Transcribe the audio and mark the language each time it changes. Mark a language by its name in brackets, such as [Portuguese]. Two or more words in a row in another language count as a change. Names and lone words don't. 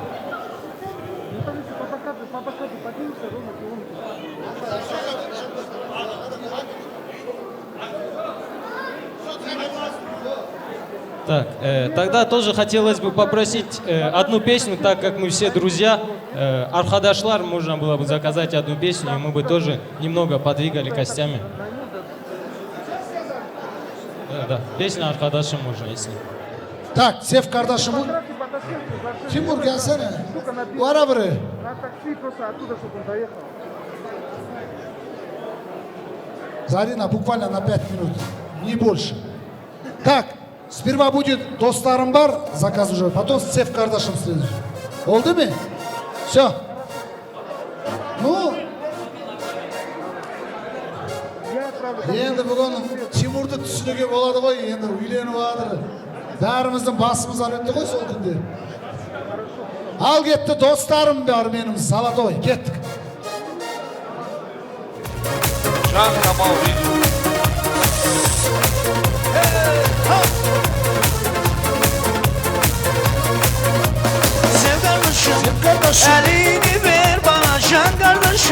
[Russian] Так, тогда тоже хотелось бы попросить одну песню, так как мы все друзья. Архадашлар, можно было бы заказать одну песню, и мы бы тоже немного подвигали костями. Да, песня Архадаши можно, если. Так, Сев kardeşim. Тимур, gelsene. [Turkish] Var buraya. [Russian] Зарина, буквально на 5 минут, не больше. Так, сперва будет [Kazakh] достарым бар, [Russian] заказ уже, потом Сев kardeşim следует. [Turkish] Oldu mu? [Russian] Все. Ну, [Kazakh] енді бүгін Тимурды түсінуге болады ғой, енді үйленіп жатыр. Бәріміздің басымыз өтті ғой сол күнде. Ал кетті достарым бар менің, Салатой, кеттік. [Turkish] Sev kardeşim, elini ver bana can kardeşim.